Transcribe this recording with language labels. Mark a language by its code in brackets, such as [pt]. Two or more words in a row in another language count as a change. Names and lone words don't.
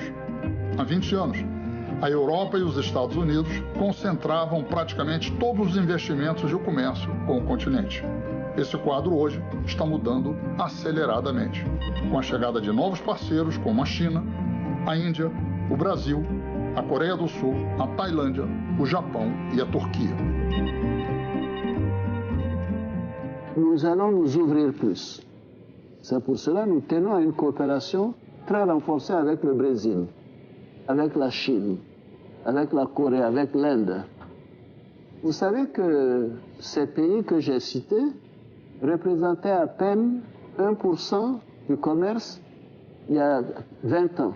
[pt] Há 20 anos, a Europa e os Estados Unidos concentravam praticamente todos os investimentos e o comércio com o continente. Esse quadro hoje está mudando aceleradamente, com a chegada de novos parceiros como a China, a Índia, o Brasil, a Coreia do Sul, a Tailândia, o Japão e a Turquia. [fr] Nous allons nous ouvrir plus. C'est pour cela que nous tenons à une coopération très renforcée avec le Brésil, avec la Chine, avec la Corée, avec l'Inde. Vous savez que ces pays que j'ai cités représentaient à peine 1% du commerce il y a 20 ans.